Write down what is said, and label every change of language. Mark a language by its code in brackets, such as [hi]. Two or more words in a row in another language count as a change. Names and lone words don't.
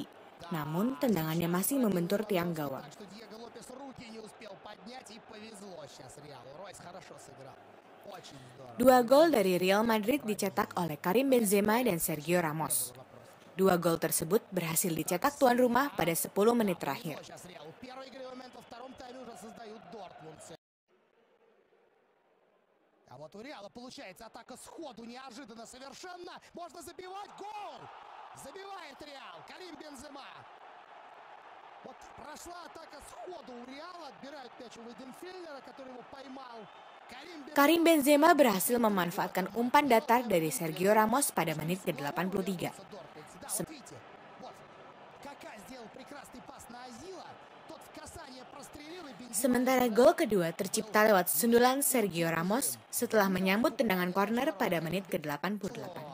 [id] Namun tendangannya masih membentur tiang gawang. 2 gol dari Real Madrid dicetak oleh Karim Benzema dan Sergio Ramos. 2 gol tersebut berhasil dicetak tuan rumah pada 10 menit terakhir. [ru] Вот у Реала получается атака сходу, неожиданно совершенно. Можно забивать гол! Забивает Реал, Карим Бензема. Вот прошла атака сходу у Реала, отбирают мяч у Вейденфельдера, который его поймал. [id] Karim Benzema berhasil memanfaatkan umpan datar dari Sergio Ramos pada menit ke-83. Sementara gol kedua tercipta lewat sundulan Sergio Ramos setelah menyambut tendangan corner pada menit ke-88.